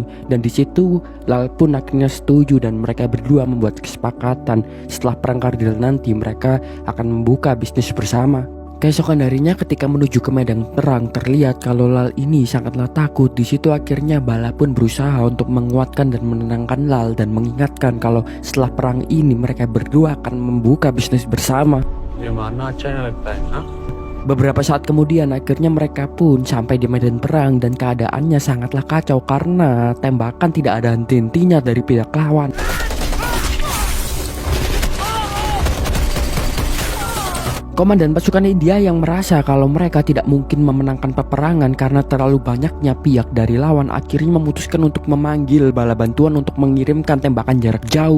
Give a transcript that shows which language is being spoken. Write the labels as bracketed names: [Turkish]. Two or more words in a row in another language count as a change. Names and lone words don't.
[Indonesian] Dan di situ Lal pun akhirnya setuju dan mereka berdua membuat kesepakatan setelah perang Kargil nanti mereka akan membuka bisnis bersama. Keesokan harinya ketika menuju ke medan perang terlihat kalau Lal ini sangatlah takut. Di situ akhirnya Bala pun berusaha untuk menguatkan dan menenangkan Lal dan mengingatkan kalau setelah perang ini mereka berdua akan membuka bisnis bersama. [Hindi] मुझे मारना अच्छा नहीं लगता है ना? [Indonesian] Beberapa saat kemudian akhirnya mereka pun sampai di medan perang dan keadaannya sangatlah kacau karena tembakan tidak ada henti-hentinya dari pihak lawan. Komandan pasukan India yang merasa kalau mereka tidak mungkin memenangkan peperangan karena terlalu banyaknya pihak dari lawan akhirnya memutuskan untuk memanggil bala bantuan untuk mengirimkan tembakan jarak jauh.